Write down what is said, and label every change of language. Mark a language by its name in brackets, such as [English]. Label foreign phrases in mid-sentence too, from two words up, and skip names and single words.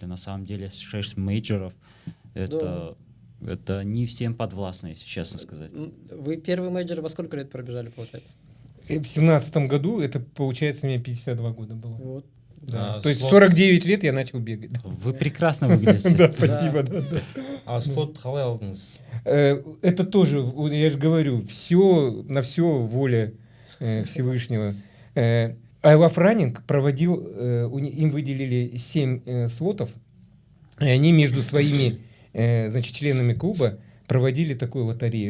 [Russian] На самом деле 6 мейджоров — это не всем подвластно, если честно сказать. Вы первый мейджор во сколько лет пробежали, получается? В 17 году, это получается, мне 52 года было. Вот. Да. То есть 49 лет я начал бегать. Вы прекрасно выглядите. Да, спасибо. [Kazakh] А слот қалай алдыңыз? [Russian] Это тоже, я же говорю, на все воля Всевышнего. I Love Running проводил, им выделили 7 слотов, и они между своими значит, членами клуба проводили такую лотерею.